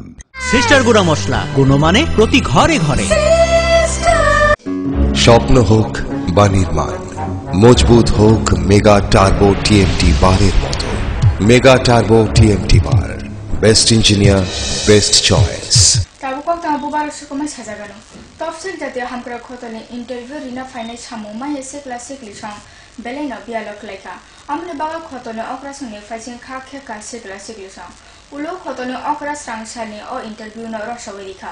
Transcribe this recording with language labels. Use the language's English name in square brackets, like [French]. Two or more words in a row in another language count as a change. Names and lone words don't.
[Bangla] সিস্টার গুঁড়া মশলা, গুণমানে প্রতি ঘরে ঘরে। স্বপ্ন হোক বা নির্মাণ, মজবুত হোক মেগা টার্বো টিএমটি বারের মতো। মেগা টার্বো টিএমটি বার, [English] Best Engineer, Best Choice. [Kok Borok] Tabukok tabubar sukumai sajagano. Topsil jate hampra khotoni interview rina fainai samuma ese classic lisang belena bialok laika. Amne baga khotoni okra sungi faising kha khe ka se classic lisang. Ulo khotoni okra srangsani o interview na rosawirika.